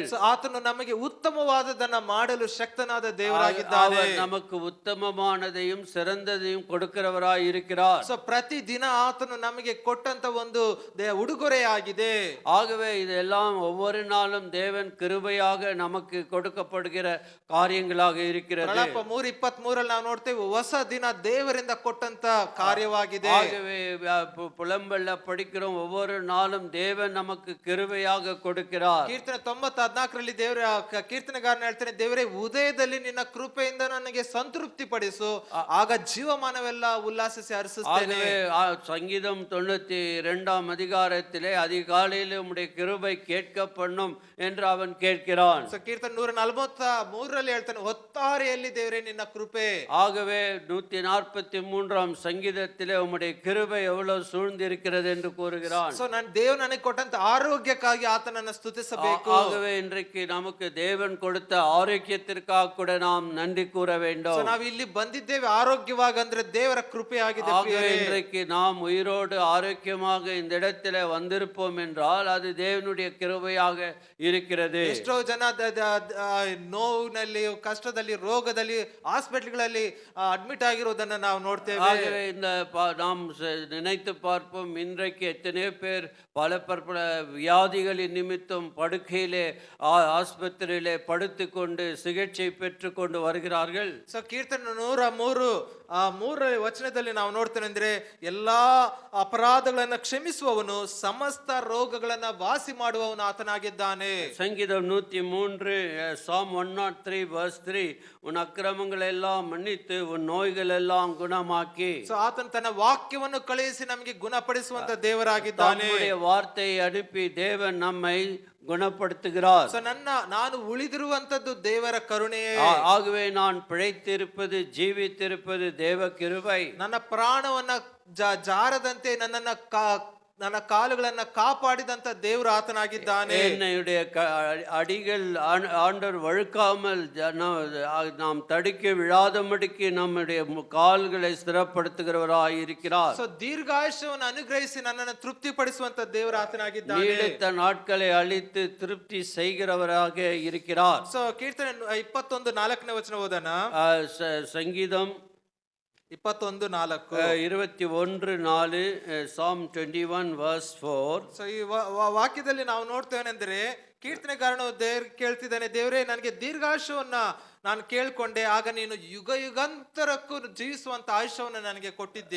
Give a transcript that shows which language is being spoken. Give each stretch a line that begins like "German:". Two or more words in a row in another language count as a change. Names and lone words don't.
Kannada: ಆತನು ನಮಗೆ ಉತ್ತಮವಾದದನ್ನ ಮಾಡಲು ಶಕ್ತನಾದ ದೇವರಾಗಿದ್ದಾನೆ.
Tamil: அவர் நமக்கு ಉತ್ತಮமானதையும் சிறந்ததையும் கொடுக்கிறவராய் இருக்கிறார்.
Kannada: ಸೊ ಪ್ರತಿ ದಿನ ಆತನು ನಮಗೆ ಕೊಟ್ಟಂತ ಒಂದು ಉಡುಗೊರೆಯಾಗಿದೆ.
Tamil: ஆகவே இதெல்லாம் ஒவ்வொரு நாளும் தேவன் கிருபையாக நமக்கு கொடுக்கப்படுகிற ಕಾರ್ಯಗಳಾக இருக்கிறது.
Kannada: ಪ್ರಳಪ 3:23 ನಾವು ನೋಡ್ತೇವೆ, ಹೊಸ ದಿನ ದೇವರಿಂದ ಕೊಟ್ಟಂತ ಕಾರ್ಯವಾಗಿದೆ.
Tamil: ஆகவே புலம்பல்ல படிக்கிறோம், ஒவ்வொரு நாளும் தேவன் நமக்கு கிருபையாக கொடுக்கிறார்.
Kannada: ಕೀರ್ತನೆ 90:14 ದೇವರ ಕೀರ್ತನೆಗಾರನ ಹೇಳ್ತಾನೆ, ದೇವರೇ ಉದಯದಲ್ಲಿ ನಿನ್ನ ಕೃಪೆಯಿಂದ ನನಗೆ ಸಂತೃಪ್ತಿ ಪಡಿಸು, ಆಗ ಜೀವಮಾನವೆಲ್ಲ ಉಲ್ಲಾಸಿಸಿ ಹರ್ಷಿಸುತ್ತೇನೆ.
Tamil: சங்கீதம் 92 அதிகாரத்திலே அதிகாலையில் உம்முடைய கிருபை கேட்க பண்ணும் என்று அவன் கேட்கிறான்.
Kannada: ಕೀರ್ತನೆ 143 ಹೇಳ್ತಾನೆ, ಹೊತ್ತಾರೆಯಲ್ಲಿ ದೇವರೇ ನಿನ್ನ ಕೃಪೆ.
Tamil: ஆகவே 143ஆம் சங்கீதத்திலே உம்முடைய கிருபை எவ்வளவு சூழ்ந்திருக்கிறது என்று கூறுகிறான்.
Kannada: ಸೊ ನಾನು ದೇವರು ನನಗೆ ಕೊಟ್ಟಂತ ಆರೋಗ್ಯಕ್ಕಾಗಿ ಆತನನ್ನ ಸ್ತುತಿಸಬೇಕು.
Tamil: ஆகவே இன்றைக்கு நமக்கு தேவன் கொடுத்த ஆரோக்கியத்திற்காக கூட நாம் நன்றி கூற ಸೊ வேண்டும்.
Kannada: ನಾವು ಇಲ್ಲಿ ಬಂದಿದ್ದೇವೆ ಆರೋಗ್ಯವಾಗಿ ಅಂದ್ರೆ ದೇವರ ಕೃಪೆ ಆಗಿದೆ
Tamil: ஆகவே
Kannada: ಪ್ರಿಯರೇ.
Tamil: இன்றைக்கு நாம் உயிரோடு ஆரோக்கியமாக இந்த இடத்திலே வந்திருப்போம் என்றால் அது தேவனுடைய கிருபையாக இருக்கிறது.
Kannada: ಎಷ್ಟೋ ಜನ ನೋವಿನಲ್ಲಿ, ಕಷ್ಟದಲ್ಲಿ, ರೋಗದಲ್ಲಿ, ಹಾಸ್ಪಿಟಲ್ಗಳಲ್ಲಿ ಅಡ್ಮಿಟ್ ಆಗಿರೋದನ್ನ ನಾವು ನೋಡ್ತೇವೆ.
Tamil: ஆகவே இந்த நாம் நினைத்து பார்ப்போம், இன்றைக்கு எத்தனையோ பேர் பல பற்பல வியாதிகளின் நிமித்தம் படுக்கையிலே ஆஸ்பத்திரியிலே படுத்துக்கொண்டு சிகிச்சை பெற்றுக்கொண்டு வருகிறார்கள்.
Kannada: ಸೊ ಕೀರ್ತನೆ 103 ವಚನದಲ್ಲಿ ನಾವು ನೋಡ್ತೇವೆ ಅಂದ್ರೆ ಎಲ್ಲಾ ಅಪರಾಧಗಳನ್ನ ಕ್ಷಮಿಸುವವನು, ಸಮಸ್ತ ರೋಗಗಳನ್ನ ವಾಸಿ ಮಾಡುವವನು ಆತನಾಗಿದ್ದಾನೆ.
Tamil: சங்கீதம் 103
English: Psalm 103 verse 3
Tamil: உன் அக்கிரமங்கள் எல்லாம் மன்னித்து உன் நோய்கள் எல்லாம் குணமாக்கி.
Kannada: ಸೊ ಆತನು ತನ್ನ ವಾಕ್ಯವನ್ನು ಕಳುಹಿಸಿ ನಮಗೆ ಗುಣಪಡಿಸುವಂತ ದೇವರಾಗಿದ್ದಾನೆ.
Tamil: தம்முடைய வார்த்தையை அனுப்பி தேவன் நம்மை குணப்படுத்துகிறார்.
Kannada: ಸೊ ನಾನು ಉಳಿದಿರುವಂತದ್ದು ದೇವರ ಕರುಣೆಯೇ.
Tamil: ஆகவே நான் பிழைத்திருப்பது, ஜீவித்திருப்பது தேவ கிருபை.
Kannada: ನನ್ನ ಪ್ರಾಣವನ್ನ ಜಾರದಂತೆ ನನ್ನ ಕಾಲುಗಳನ್ನ ಕಾಪಾಡಿದಂತ ದೇವರು ಆತನಾಗಿದ್ದಾನೆ.
Tamil: என்னுடைய அடிகள் ஆண்டவர் வழுக்காமல் நாம் தடிக்க விழாதபடிக்கு நம்முடைய கால்களை ஸ்திரப்படுத்துகிறவராய் இருக்கிறார்.
Kannada: ಸೊ ದೀರ್ಘಾಯುಷ್ಯವನ್ನು ಅನುಗ್ರಹಿಸಿ ನನ್ನನ್ನು ತೃಪ್ತಿಪಡಿಸುವಂತ ದೇವರು ಆತನಾಗಿದ್ದಾನೆ.
Tamil: நீடித்த நாட்களை அழித்து திருப்தி செய்கிறவராக இருக்கிறார்.
Kannada: ಸೊ ಕೀರ್ತನೆ 21:4 ವಚನ ಓದೋಣ.
Tamil: சங்கீதம் 21:4
English: 21:4 Psalm 21 verse 4.
Kannada: ಸೊ ಈ ವಾಕ್ಯದಲ್ಲಿ ನಾವು ನೋಡ್ತೇವೆನೆಂದ್ರೆ ಕೀರ್ತನೆಗಾರನು ಕೇಳ್ತಿದ್ದಾನೆ, ದೇವರೇ ನನಗೆ ದೀರ್ಘಾಯುಷ್ಯವನ್ನ ನಾನು ಕೇಳ್ಕೊಂಡೆ, ಆಗ ನೀನು ಯುಗ ಯುಗಾಂತರಕ್ಕೂ ಜೀವಿಸುವಂತ ಆಯುಷ್ಯವನ್ನು ನನಗೆ ಕೊಟ್ಟಿದ್ದೆ.